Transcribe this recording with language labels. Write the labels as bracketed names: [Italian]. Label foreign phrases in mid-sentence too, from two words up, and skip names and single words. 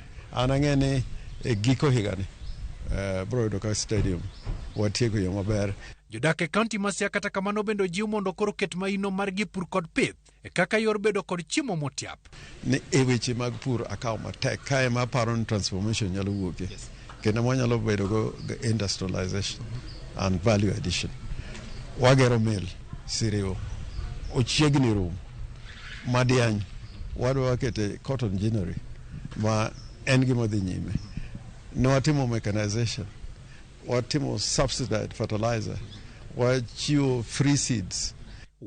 [Luo (Kenya and Tanzania)] An ang'eni giko higani bro yudo ka stadium watieko yo maber. Jodak e kaunti ma Siaya kata kamano bendo jiw mondo koro ket maino mar gipur kod pith kaka yor bedo kod chiemo motiap. Ni weche mag pur akaw matek kae ma paro ni transformation nyalo wuoke. Kendo mwanyalo bedo go [English] industrialization and value addition. [Luo (Kenya and Tanzania)] Wagero mill siriwo ochiegni rum madiany wadwa kete [English] cotton ginnery [Luo (Kenya and Tanzania)] ma en gima dhi nyime. Ne watimo mechanization, watimo [English] subsidized fertilizer, [Luo (Kenya and Tanzania)] wachiwo [English] free seeds.